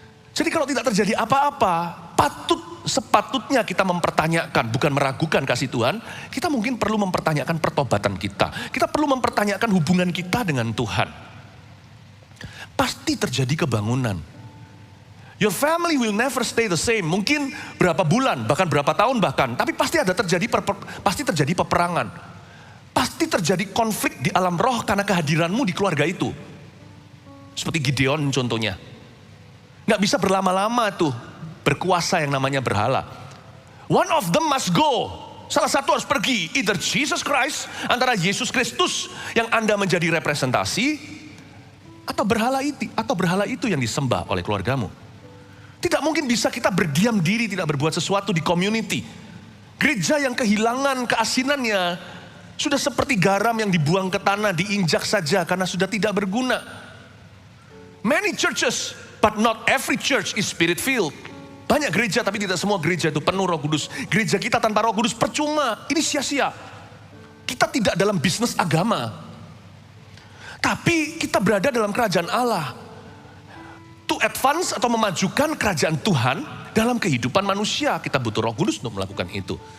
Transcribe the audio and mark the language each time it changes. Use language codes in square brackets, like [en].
[id] Jadi kalau tidak terjadi apa-apa, sepatutnya kita mempertanyakan, bukan meragukan kasih Tuhan. Kita mungkin perlu mempertanyakan pertobatan kita. Kita perlu mempertanyakan hubungan kita dengan Tuhan. Pasti terjadi kebangunan. [en] Your family will never stay the same. [id] Mungkin berapa bulan, bahkan berapa tahun bahkan. Tapi pasti terjadi peperangan. Pasti terjadi konflik di alam roh karena kehadiranmu di keluarga itu. Seperti Gideon contohnya. Nggak bisa berlama-lama tuh berkuasa yang namanya berhala. [en] One of them must go. [id] Salah satu harus pergi. Either Jesus Christ, antara Yesus Kristus yang Anda menjadi representasi, atau berhala itu yang disembah oleh keluargamu. Tidak mungkin bisa kita berdiam diri, tidak berbuat sesuatu di community. Gereja yang kehilangan keasinannya sudah seperti garam yang dibuang ke tanah, diinjak saja karena sudah tidak berguna. [en] Many churches, but not every church is spirit filled. [id] Banyak gereja tapi tidak semua gereja itu penuh Roh Kudus. Gereja kita tanpa Roh Kudus percuma, ini sia-sia. Kita tidak dalam bisnis agama. Tapi kita berada dalam kerajaan Allah. [en] To advance [id] atau memajukan kerajaan Tuhan dalam kehidupan manusia, kita butuh Roh Kudus untuk melakukan itu.